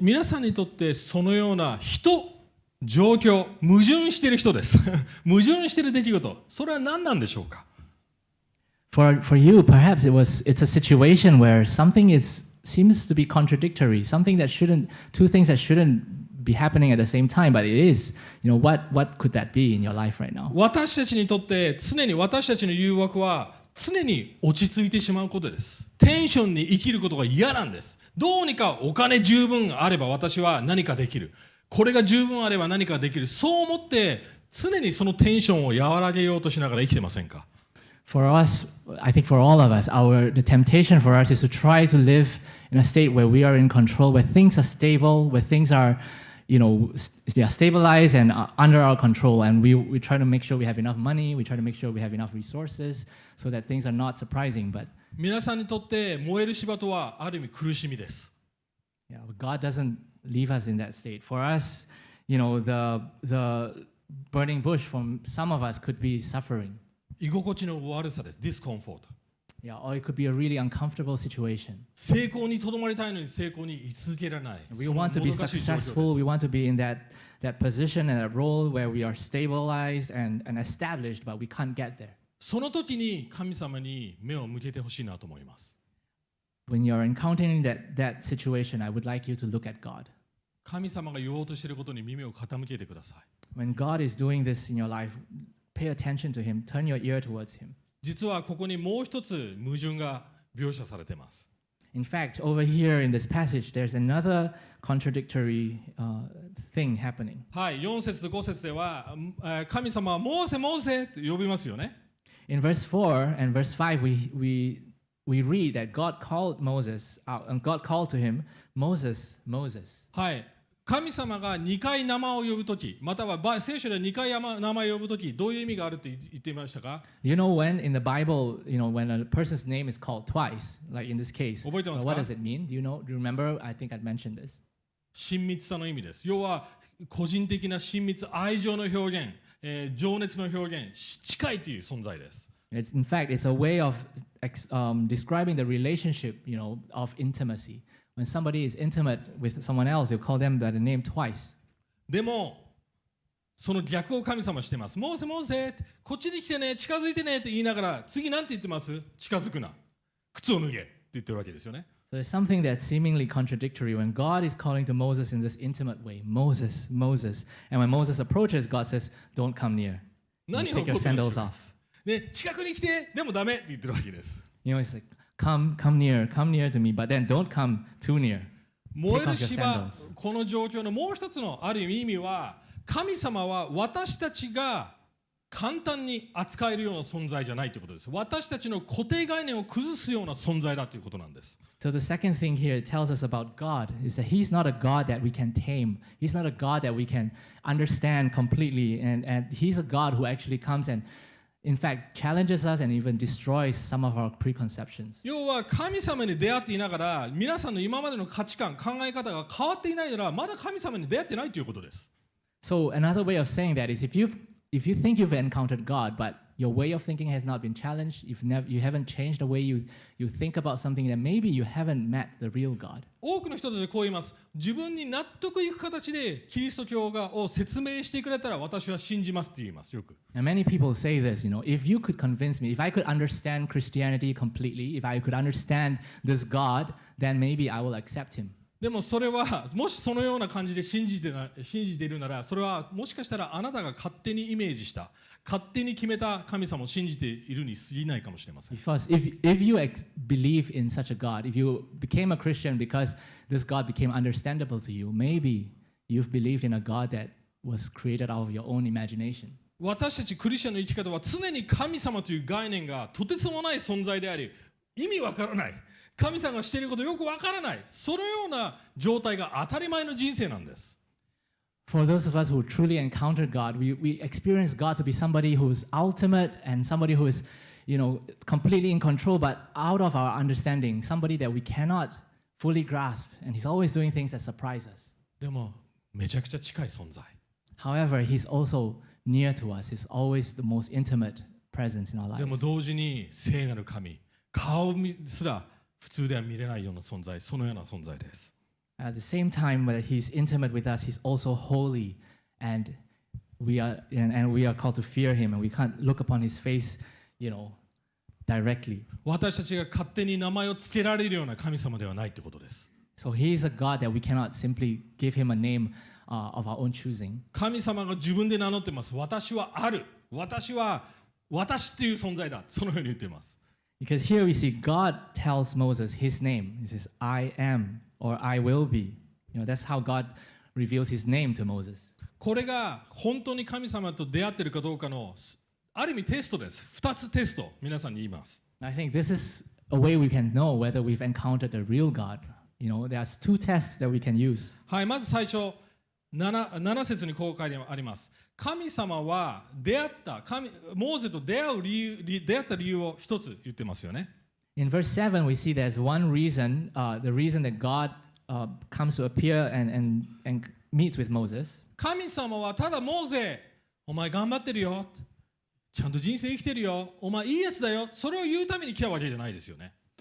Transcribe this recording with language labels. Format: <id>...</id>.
<ja>皆さんにとってそのような人、状況、矛盾している人です。矛盾している出来事、それは何なんでしょうか？</ja> <en>For you, perhaps it's a situation where something seems to be contradictory. Two things that shouldn't be happening at the same time, but it is. What could that be in your life right now?</en> <ja>私たちにとって常に私たちの誘惑は常に落ち着いてしまうことです。テンションに生きることが嫌なんです。どうにかお金十分あれば私は何かできる。これが十分あれば何かできる。そう思って常にそのテンションを和らげようとしながら生きてませんか？</ja> <en>For us, I think for all of us, the temptation for us is to try to live in a state where we are in control, where things are stable, where things are they are stabilized and under our control. And we try to make sure we have enough money. We try to make sure we have enough resources so that things are not surprising. But</en> <ja>皆さんにとって燃える芝とはある意味苦しみです。</ja> <en>yeah, God doesn't leave us in that state. For us, the burning bush from some of us could be suffering.</en> <ja>居心地の悪さです。discomfort。</ja> <en>Yeah, or it could be a really uncomfortable situation.</en> <ja>成功にとどまりたいのに成功に居続けられない。</ja> <en>We want to be successful. We want to be in that position and that role where we are stabilized and established, but we can't get there.</en> <ja>その時に神様に目を向けてほしいなと思います。</ja> <en>When you're encountering that situation, I would like you to look at God.</en> <ja>神様が言おうとしていることに耳を傾けてください。</ja> <en>When God is doing this in your life, pay attention to Him. Turn your ear towards Him.</en> <ja>実はここにもう一つ矛盾が描写されています。</ja> <en>In fact, over here in this passage, there's another contradictory thing happening.</en> <ja>はい、4節と5節では神様はモーセモーセと呼びますよね。</ja> <en>In verse 4 and verse 5, we read that God called Moses out, and God called to him, Moses, Moses.</en> <ja>はい。神様が2回名前を呼ぶとき、または聖書で2回名前を呼ぶとき、どういう意味があるって言っていましたか？</ja> <en>You know when in the Bible, when a person's name is called twice, like in this case,</en> <ja>覚えてますか？</ja> <en>what does it mean? Do you remember? I think I'd mentioned this.</en> <ja>親密さの意味です。要は個人的な親密、愛情の表現、情熱の表現、近いという存在です。</ja> <en>In fact, it's a way of describing the relationship, of intimacy. When somebody is intimate with someone else, they'll call them by the name twice.</en> <ja>でも、その逆を神様しています。モーセ、モーセ、こっちに来てね、近づいてねって言いながら、次なんて言ってます？近づくな。靴を脱げって言ってるわけですよね。</ja> <en>So there's something that's seemingly contradictory when God is calling to Moses in this intimate way. Moses, Moses. And when Moses approaches, God says, don't come near. Take your sandals off.</en> <ja>ね、近くに来て、でもダメって言ってるわけです。</ja> <en>It's like, come near to me, but then don't come too near.</en> <ja>燃える芝、この状況のもう一つのある意味は、神様は私たちが簡単に扱えるような存在じゃないということです。私たちの固定概念を崩すような存在だということなんです。</ja> <en>So the second thing here it tells us about God is that He's not a God that we can tame. He's not a God that we can understand completely. And He's a God who actually comes and in fact, challenges us and even destroys some of our preconceptions.</en> <ja>要は神様に出会っていながら皆さんの今までの価値観、考え方が変わっていないならまだ神様に出会ってないということです。</ja> <en>So another way of saying that is if you think you've encountered God, but your way of thinking has not been challenged, you haven't changed the way you think about something, then maybe you haven't met the real God.</en> <ja>多くの人たちはこう言います。自分に納得いく形でキリスト教を説明してくれたら私は信じますって言いますよく。</ja> <en>And many people say this, if you could convince me, if I could understand Christianity completely, if I could understand this God, then maybe I will accept him.</en> <ja>でもそれはもしそのような感じで信じているならそれはもしかしたらあなたが勝手にイメージした勝手に決めた神様を信じているに過ぎないかもしれません。</ja> <en>Because if you believe in such a God, if you became a Christian because this God became understandable to you, maybe you've believed in a God that was created out of your own imagination.</en> <ja>私たちクリスチャンの生き方は常に神様という概念がとてつもない存在であり意味わからない神様がしていることよくわからないそのような状態が当たり前の人生なんです。</ja> <en>For those of us who truly encountered God, we experience God to be somebody who is ultimate and somebody who is, completely in control, but out of our understanding, somebody that we cannot fully grasp, and He's always doing things that surprise us.</en> <ja>でもめちゃくちゃ近い存在。</ja> <en>However, He's also near to us. He's always the most intimate presence in our life.</en> <ja>でも同時に聖なる神、顔すら普通では見れないような存在、そのような存在です。</ja> <en>At the same time, when He's intimate with us, He's also holy, and we are called to fear Him, and we can't look upon His face, directly.</en> <ja>私たちが勝手に名前をつけられるような神様ではないということです。</ja> <en>So He is a God that we cannot simply give Him a name of our own choosing.</en> <ja>神様が自分で名乗っています。私はある。私は私っていう存在だ。そのように言っています。</ja> <en>Because here we see God tells Moses His name. He says, I am, or I will be. That's how God reveals His name to Moses.</en> <ja>これが本当に神様と出会っているかどうかのある意味テストです。 2つテスト、皆さんに言います。</ja> <en>I think this is a way we can know whether we've encountered the real God. There's two tests that we can use.</en> <ja>はい、まず最初、 7節にこう書いてあります。神様はモーゼと出会った理由を一つ言ってますよね。</ja> <en>In verse 7, we see there's one reason, the reason that God comes to appear and meets with Moses.</en> <ja>神様はただモーゼ、お前頑張ってるよ。ちゃんと人生生きてるよ。お前いいやつだよ。それを言うために来たわけじゃないですよね。</ja>